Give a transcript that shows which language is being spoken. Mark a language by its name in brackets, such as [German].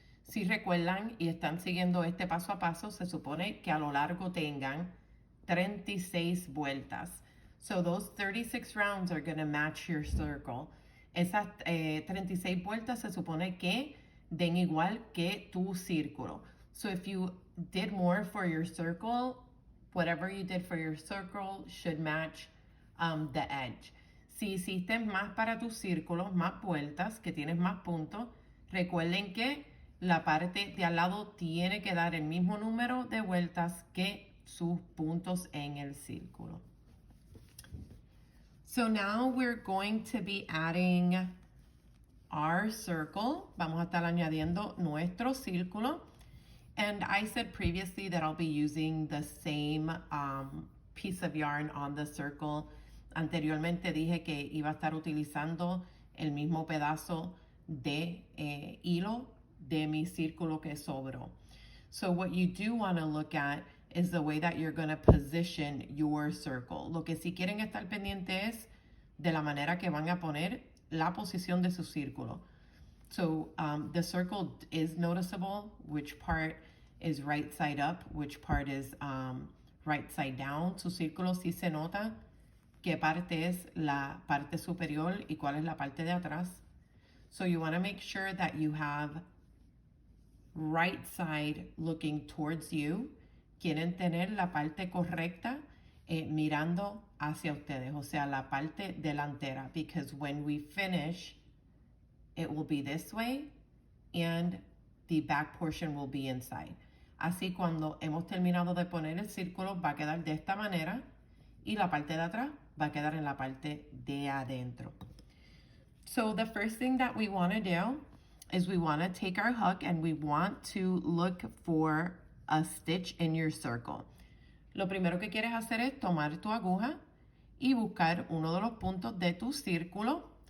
[Spanish] Si recuerdan y están siguiendo este paso a paso, se supone que a lo largo tengan 36 vueltas. [English] So those 36 rounds are going to match your circle. [Spanish] Esas 36 vueltas se supone que den igual que tu círculo. [English] So if you did more for your circle, whatever you did for your circle should match the edge. [Spanish] Si hiciste más para tus círculos, más vueltas, que tienes más puntos, recuerden que la parte de al lado tiene que dar el mismo número de vueltas que sus puntos en el círculo. [English] So now we're going to be adding our circle. [Spanish] Vamos a estar añadiendo nuestro círculo. [English] And I said previously that I'll be using the same piece of yarn on the circle. [Spanish] Anteriormente dije que iba a estar utilizando el mismo pedazo de hilo de mi círculo que sobró. [English] So what you do want to look at is the way that you're going to position your circle. [Spanish] Lo que sí quieren estar pendiente es de la manera que van a poner la posición de su círculo. [English] So the circle is noticeable, which part is right side up, which part is right side down. [Spanish] Su círculo sí se nota qué parte es la parte superior y cuál es la parte de atrás. [English] So you want to make sure that you have right side looking towards you. [Spanish] Quieren tener la parte correcta mirando hacia ustedes, o sea, la parte delantera, [English] because when we finish, it will be this way and the back portion will be inside. [Spanish] Así cuando hemos terminado de poner el círculo va a quedar de esta manera y la parte de atrás va a quedar en la parte de adentro. [English] So the first thing that we want to do is we want to take our hook and we want to look for a stitch in your circle. [Spanish] Lo primero que quieres hacer es tomar tu aguja y buscar uno de los puntos de tu círculo.